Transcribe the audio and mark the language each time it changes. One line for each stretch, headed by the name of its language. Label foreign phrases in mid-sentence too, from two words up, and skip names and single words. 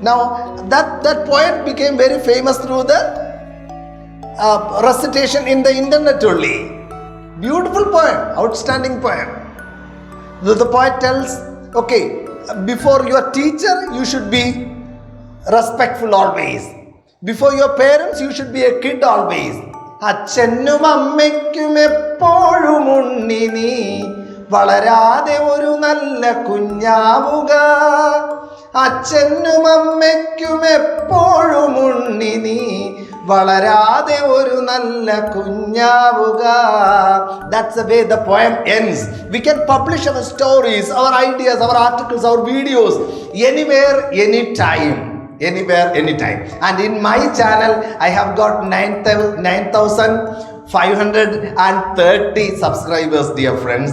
English: Now that poet became very famous through the recitation in the internet only. Beautiful poem, outstanding poem. The poet tells, okay, before your teacher you should be respectful always. Before your parents you should be a kid always.
Malayalam: അച്ഛനും അമ്മയ്ക്കും എപ്പോഴും ഉണ്ണി നീ വളരാതെ ഒരു നല്ല കുഞ്ഞാവുക. അച്ഛനും അമ്മയ്ക്കും എപ്പോഴും ഉണ്ണി നീ, വളരാതെ ഒരു നല്ല കുഞ്ഞാവുക.
English: That's the way the poem ends. We can publish our stories, our ideas, our articles, our videos anywhere, anytime. Anywhere, anytime. And in my channel, I have got 9,530 subscribers, dear friends.